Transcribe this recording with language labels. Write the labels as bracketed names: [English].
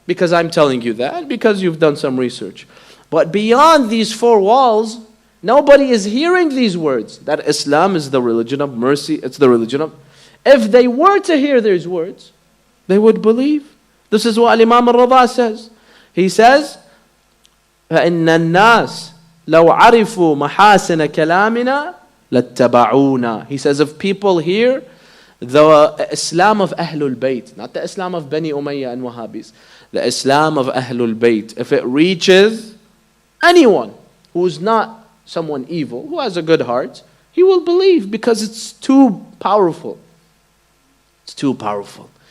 [English] Because I'm telling you that, because you've done some research. But beyond these four walls, nobody is hearing these words. That Islam is the religion of mercy, it's the religion of... If they were to hear these words, they would believe. This is what Imam al-Rida says. He says, [Arabic] فَإِنَّ النَّاسِ لَوْ عَرِفُوا مَحَاسِنَ كَلَامِنَا لَاتَّبَعُونَا. [English] He says, if people hear the Islam of Ahlul Bayt, not the Islam of Bani Umayyah and Wahhabis, the Islam of Ahlul Bayt, if it reaches anyone, who is not someone evil, who has a good heart, he will believe because it's too powerful. It's too powerful.